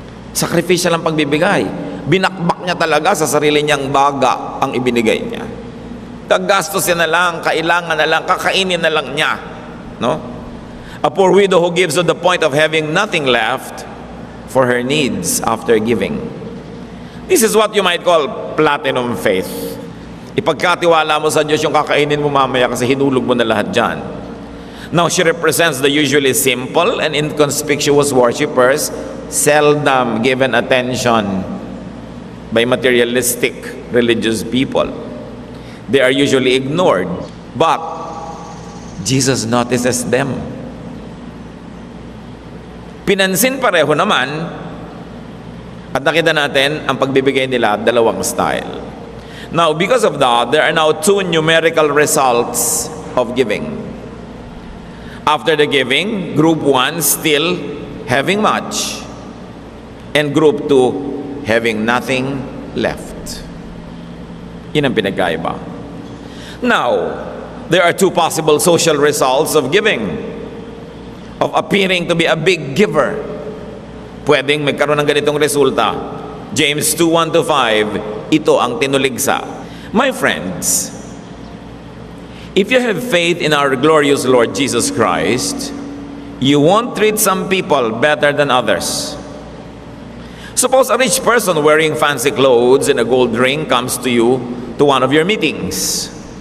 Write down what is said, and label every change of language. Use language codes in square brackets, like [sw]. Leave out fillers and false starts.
[tl] Sacrificial ang pagbibigay. Binakbak niya talaga sa sarili niyang baga ang ibinigay niya. Kagastusin na lang, kailangan na lang, kakainin na lang niya, no? [en] A poor widow who gives to the point of having nothing left for her needs after giving. This is what you might call platinum faith. [tl] Ipagkatiwala mo sa Diyos yung kakainin mo mamaya kasi hinulog mo na lahat dyan. [en] Now, she represents the usually simple and inconspicuous worshipers, seldom given attention by materialistic religious people. They are usually ignored, but Jesus notices them. [tl] Pinansin pareho naman at nakita natin ang pagbibigay nila dalawang style. [en] Now, because of that, there are now 2 numerical results of giving. After the giving, group 1 still having much, and group 2 having nothing left. [tl] Yun ang pinagkaiba. [en] Now, there are 2 possible social results of giving, of appearing to be a big giver. [tl] Pwedeng magkaroon ng ganitong resulta. James 2:1-5, ito ang tinuligsa. [en] My friends, if you have faith in our glorious Lord Jesus Christ, you won't treat some people better than others. Suppose a rich person wearing fancy clothes and a gold ring comes to you to one of your meetings.